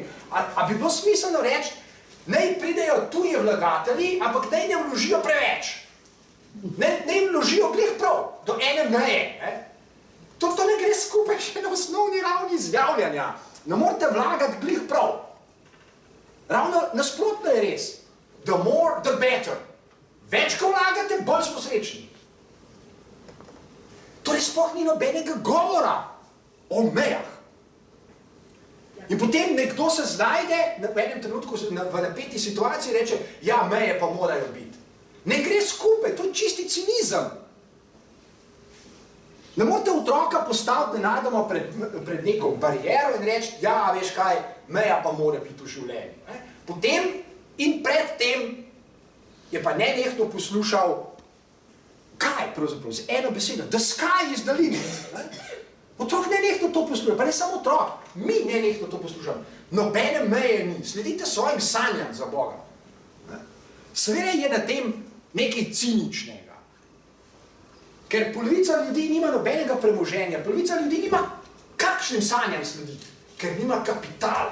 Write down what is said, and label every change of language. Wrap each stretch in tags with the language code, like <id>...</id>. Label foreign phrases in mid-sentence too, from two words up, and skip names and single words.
<sl>A bi bilo smiselno reči, naj pridejo tuji vlagatelji, ampak naj ne vložijo preveč. Naj vložijo glih prav, do ene meje. To ne gre skupaj še na osnovni ravni izjavljanja. Ne morate vlagati glih prav. Ravno nasprotno je res.</sl> <en>The more, the better.</en> <sl>Več, ko vlagate, bolj smo srečni. Torej sploh ni nobenega govora o mejah. In potem nekdo se znajde v enem trenutku v napeti situaciji in reče, ja, meje pa morajo biti. Ne gre skupaj, to je čisti cinizem. Ne morate v otroka postaviti nenadoma pred neko bariero in reči, ja, veš kaj, meja pa mora biti v življenju. Ne? Potem in predtem je pa nenehno poslušal, kaj pravzaprav, z eno besedo,</sl> <en>the sky is the limit.</en> <sl>Ne? Otrok nenehno to posluša, pa ne samo otrok, mi nenehno to poslušamo. Nobene meje ni, sledite svojim sanjam za Boga. Ne? Seveda je na tem nekaj ciničnega. Ker polovica ljudi nima nobenega premoženja, polovica ljudi nima kakšnim sanjam slediti, ker nima kapitala.</sl>